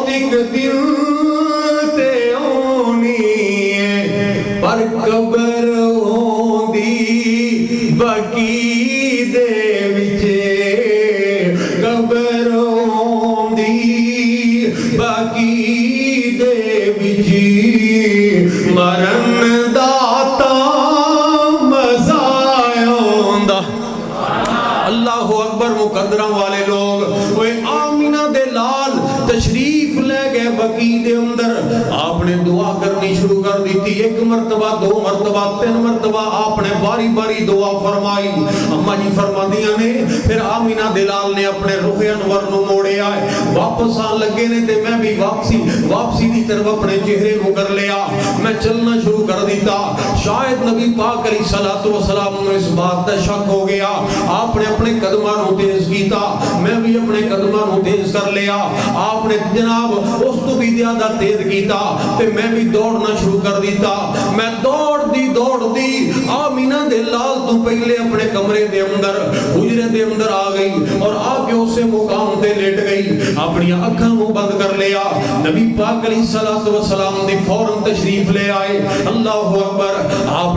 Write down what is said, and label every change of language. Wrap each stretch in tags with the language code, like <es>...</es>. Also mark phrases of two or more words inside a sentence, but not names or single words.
<pa>ایک دن تے آنی ہے پر قبر ہوندی بقی دے وچ قبر ہوندی بقی دے وچ مرن داتا مزہ آوندا</pa> <ar>اللہ اکبر</ar> <pa>مقدرہ والے لوگ وہ آمینہ دے لال تشریف لے گئے بقی دے اندر آپ نے دعا کرنی شروع کر دی تھی ایک مرتبہ دو مرتبہ تین مرتبہ آپ نے باری باری دعا فرمائی اماں جی فرما دیا نے پھر آمینہ دے لال نے اپنے رخ انور نو موڑے آئے واپس آن لگے نے تے میں بھی واپسی دی طرف اپنے چہرے کو کر لیا میں چلنا شروع کر دیتا شاید نبی پاک</pa> <ar>علیہ السلام</ar> <pa>نے اس بات کا شک ہو گیا آپ نے اپنے قدمہ نو تیز کیتا میں بھی اپنے قدمہ نو تیز کر لیا آپ نے جناب اس تو بھی زیادہ تیز کیتا تے میں بھی دوڑنا شروع کر دیتا میں دوڑ دی آمینہ دے لال تو پہلے اپنے کمرے دے اندر حجرے دے اندر آ گئی اور آ کے اسے مقام تے لیٹ گئی اپنی اکھاں کو بند کر لیا نبی پاک</pa> <ar>علیہ السلام</ar> <pa>نے فوراً تشریف لے آئے</pa> <ar>اللہ اکبر</ar> <pa>آپ</pa>